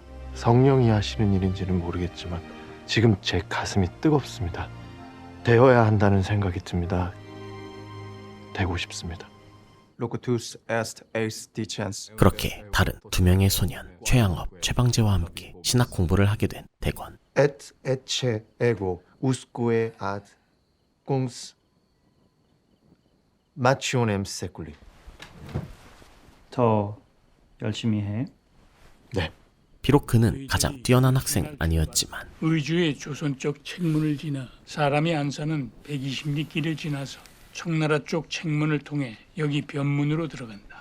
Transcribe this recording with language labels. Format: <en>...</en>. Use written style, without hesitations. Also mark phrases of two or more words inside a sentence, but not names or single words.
<ko>성령이 하시는 일인지는 모르겠지만 지금 제 가슴이 뜨겁습니다. 되어야 한다는 생각이 듭니다. 되고 싶습니다.</ko> <la>Locutus est eis dicens.</la> <ko>그렇게 다른 두 명의 소년 최양업, 최방재와 함께 신학 공부를 하게 된 대건.</ko> <la>Et ecce ego usque ad cons mationem seculi.</la> <ko>더 열심히 해. 네. 비록 그는 가장 뛰어난 학생은 아니었지만 의주의 조선쪽 책문을 지나 사람이 안 사는 120리 길을 지나서 청나라 쪽 책문을 통해 여기 변문으로 들어간다.</ko>